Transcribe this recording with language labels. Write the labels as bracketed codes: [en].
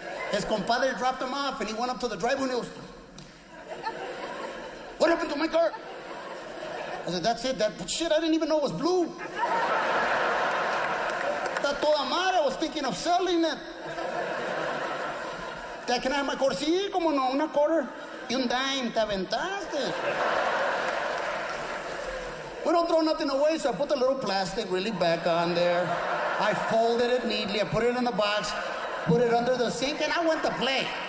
[en] His compadre dropped him off, and he went up to the driveway, and he goes, "What happened to my car?" I said, "That's it. That shit I didn't even know was blue. [es] Está toda madre. [en] I was thinking of selling it. Can I have my quarter?" [es] Sí, como no, una quarter y un dime. Te aventaste. [en] We don't throw nothing away, so I put the little plastic really back on there. I folded it neatly. I put it in the box, put it under the sink, and I went to play.